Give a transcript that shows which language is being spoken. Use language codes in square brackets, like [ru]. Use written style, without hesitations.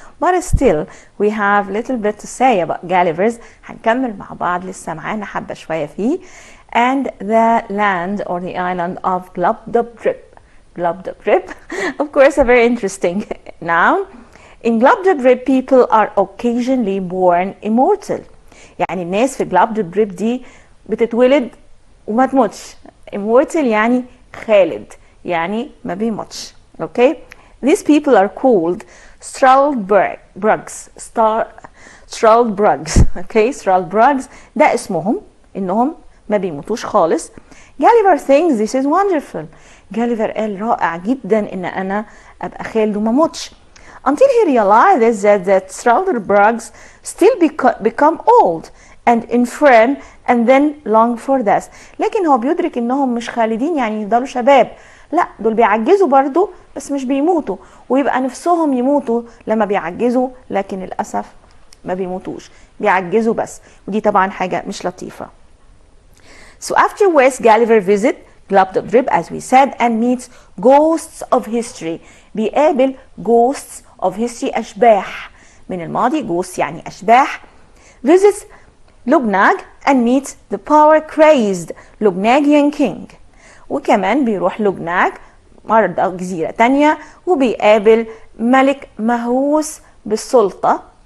[en] But still, we have little bit to say about Gulliver's. [ar] هنكمل مع بعض، لسه معانا حبة شوية فيه. [en] And the land or the island of Glubbdubdrib. Glubbdubdrib, of course, a very interesting noun. In Glubbdubdrib, people are occasionally born immortal. [ar] يعني الناس في Glubbdubdrib دي بتتولد وما تموتش. Immortal يعني خالد، يعني ما بيموتش. [en] Okay? These people are called Struldbrugs. Struldbrugs. Okay? [ar] Struldbrugs ده اسمهم، إنهم ما بيموتوش خالص. [en] Gulliver thinks this is wonderful. [ar] Gulliver قال رائع جدا إن أنا أبقى خالد وما موتش. [en] Until he realizes that Struldbrugs still become old and infirm and then long for death. [ar] لكن هو بيدرك إنهم مش خالدين يعني يفضلوا شباب. لا، دول بيعجزوا برضو بس مش بيموتوا، ويبقى نفسهم يموتوا لما بيعجزوا، لكن للأسف ما بيموتوش، بيعجزوا بس، ودي طبعا حاجة مش لطيفة. [en] So afterwards, Gulliver visits Glubbdubdrib, as we said, and meets ghosts of history. [ar] بيقابل [en] ghosts of history، [ar] أشباح من الماضي. ghosts يعني أشباح. [en] Visits Luggnagg and meets the power-crazed Luggnagian king. [ar] وكمان بيروح لوجناج مرة جزيرة تانية وبيقابل ملك مهووس بالسلطة.